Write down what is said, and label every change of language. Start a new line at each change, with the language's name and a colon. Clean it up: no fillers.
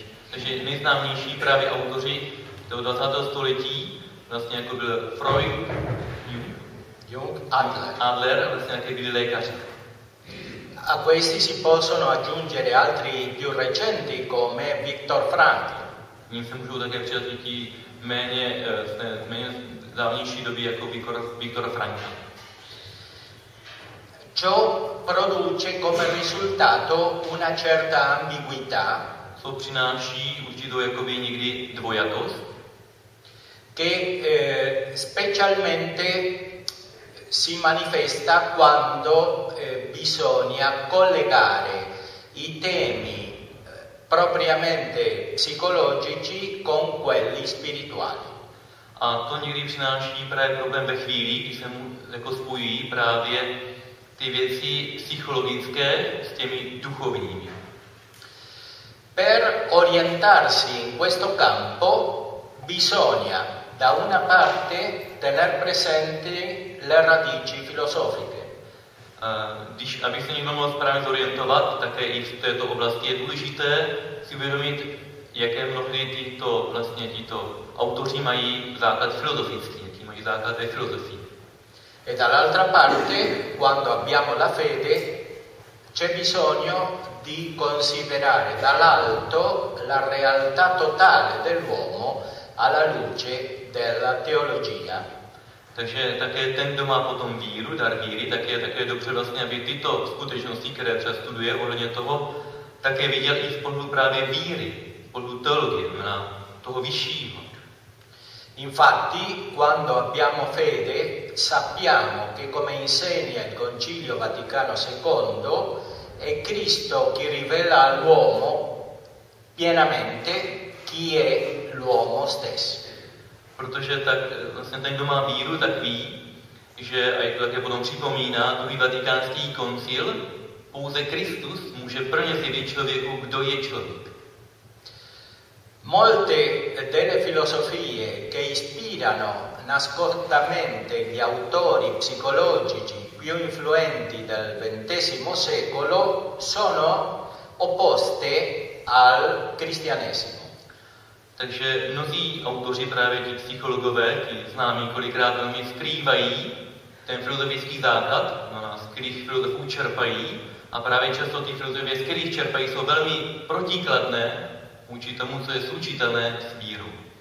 Czech: Takže nejznámější právě autoři toho 20. století vlastně jako byl Freud, Jung, Adler, vlastně jaké byli lékaři.
Italian: A questi si possono aggiungere altri più recenti come Viktor Frankl.
Czech: Nyní se můžou také přidat i ti méně dávnější doby jako Viktor Frankl.
Italian: Ciò produce come risultato una certa ambiguità.
Czech: Co přináší určitou jakoby někdy dvojakost.
Italian: Che specialmente si manifesta quando bisogna collegare i temi propriamente psicologici con quelli spirituali.
Czech: A to někdy přináší právě problém ve chvíli, když se mu jako spojí právě ty věci psychologické s těmi duchovními.
Italian: Per orientarsi in questo campo bisogna da una parte tener presente le radici filosofiche.
Czech: Když aby se někdo mohl správně zorientovat, tak i v této oblasti je důležité si uvědomit, jaké mnohdy tyto vlastně tyto autoři mají základ filozofický, jaký mají základ ve filozofii.
Italian: E dall'altra parte, quando abbiamo la fede, c'è bisogno di considerare dall'alto la realtà totale dell'uomo alla luce della teologia.
Czech: Takže také ten, kdo má potom víru, dar víry, tak je také dobře vlastně, aby tyto skutečnosti, které třeba studuje ohledně toho, také viděl i spolu právě víry, spolu teologie, na toho vyššího.
Italian: Infatti, quando abbiamo fede, sappiamo che come insegna il Concilio Vaticano II, è Cristo chi rivela all'uomo pienamente chi è l'uomo stesso.
Czech: Protože tak vlastně ten, kdo má víru, tak ví, že, a jak to také potom připomíná, druhý vatikánský koncil, pouze Kristus může plně zjevit člověku, kdo je člověk.
Italian: Molte delle filosofie che ispirano nascostamente gli autori psicologici più influenti del XX secolo sono opposte al cristianesimo.
Czech: Takže mnozí autoři, právě ti psychologové, ti známí, kolikrát velmi skrývají ten filozofický základ, z kterých filozofů čerpají, a právě často ty filozofie, z kterých čerpají, jsou velmi protikladné vůči tomu, co je slučitelné s vírou.